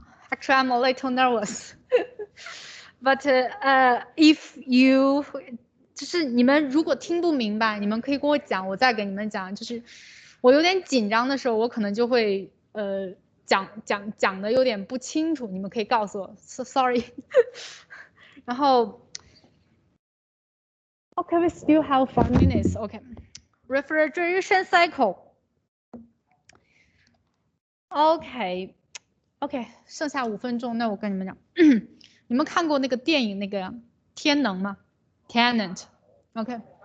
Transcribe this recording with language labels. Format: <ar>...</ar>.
<en>Actually, I'm a little nervous. But if you</en> <zh>就是你们如果听不明白，你们可以跟我讲，我再给你们讲。就是我有点紧张的时候，我可能就会讲的有点不清楚，你们可以告诉我 ，</zh> <en>so sorry 。然后 ，OK, we still have 5 minutes. OK, refrigeration cycle.</en> <zh>OK, 剩下5分钟，那我跟你们讲，你们看过那个电影那个天能吗？Tenant. OK.</zh>